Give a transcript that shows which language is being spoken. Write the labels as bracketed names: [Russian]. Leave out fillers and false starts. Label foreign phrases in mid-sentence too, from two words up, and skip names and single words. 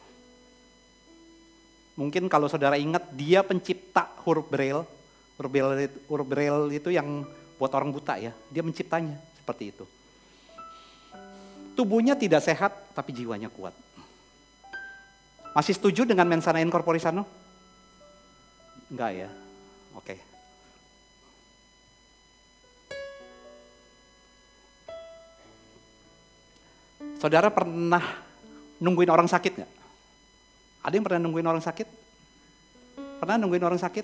[Indonesian] Mungkin kalau saudara ingat, dia pencipta huruf Braille. Huruf Braille itu yang buat orang buta ya, dia menciptanya seperti itu. Tubuhnya tidak sehat, tapi jiwanya kuat. Masih setuju dengan [Latin] mens sana in corpore sano? [Indonesian] Enggak ya? Oke. Saudara pernah nungguin orang sakit nggak? Ada yang pernah nungguin orang sakit? Pernah nungguin orang sakit?